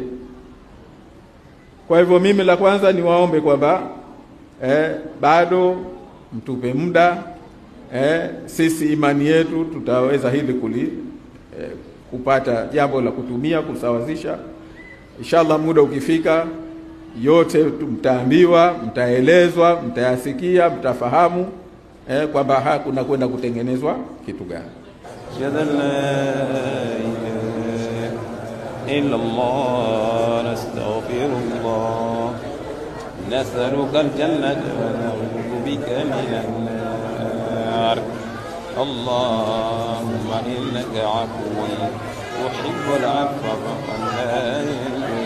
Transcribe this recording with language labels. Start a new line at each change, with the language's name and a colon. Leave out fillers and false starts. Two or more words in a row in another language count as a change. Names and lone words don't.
Swahili: Kwa hivyo mimi la kwanza ni waombe kwamba bado mtupe muda, sisi imani yetu tutaweza hili kupata jambo la kutumia kusawazisha. Inshallah muda ukifika yote mtaambiwa, mtaelezwa, mtayasikia, mtafahamu kwamba hakuna kwenda kutengenezwa kitu gani.
Arabic: إلا الله نستغفرullah نسألك الجنة ونعوذ بك من النار اللهم إنك عفو تحب العفو فاعف عنا